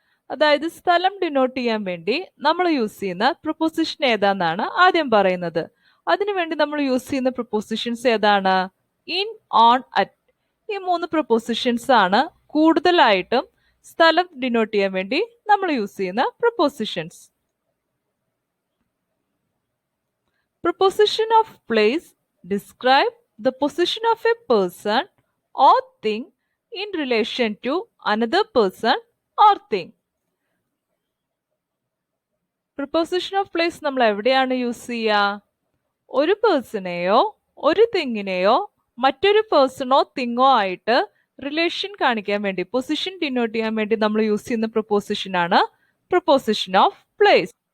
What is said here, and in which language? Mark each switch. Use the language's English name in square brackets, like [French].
[Malayalam] അതായത് സ്ഥലം ഡിനോട്ട് ചെയ്യാൻ വേണ്ടി നമ്മൾ യൂസ് ചെയ്യുന്ന പ്രിപ്പോസിഷൻ ഏതാണെന്നാണ് ആദ്യം പറയുന്നത്. അതിനുവേണ്ടി നമ്മൾ യൂസ് ചെയ്യുന്ന പ്രിപ്പോസിഷൻസ് ഏതാണ്? In, on, at. ഈ മൂന്ന് പ്രിപ്പോസിഷൻസ് ആണ് കൂടുതലായിട്ടും സ്ഥലം ഡിനോട്ട് ചെയ്യാൻ വേണ്ടി നമ്മൾ യൂസ് ചെയ്യുന്ന prepositions. [English] Preposition of place describe the position of a person or thing in relation to another person or thing. [Malayalam] Preposition of place നമ്മൾ എവിടെയാണ് യൂസ് ചെയ്യുക? ഒരു പേഴ്സണെയോ ഒരു തിങ്ങിനെയോ മറ്റൊരു പേഴ്സണോ തിങ്ങോ ആയിട്ട് റിലേഷൻ കാണിക്കാൻ വേണ്ടി, പൊസിഷൻ ഡിനോട്ട് ചെയ്യാൻ വേണ്ടി നമ്മൾ യൂസ് ചെയ്യുന്ന പ്രൊപ്പോസിഷൻ ആണ് പ്രൊപ്പോസിഷൻ ഓഫ് പ്ലേസ്.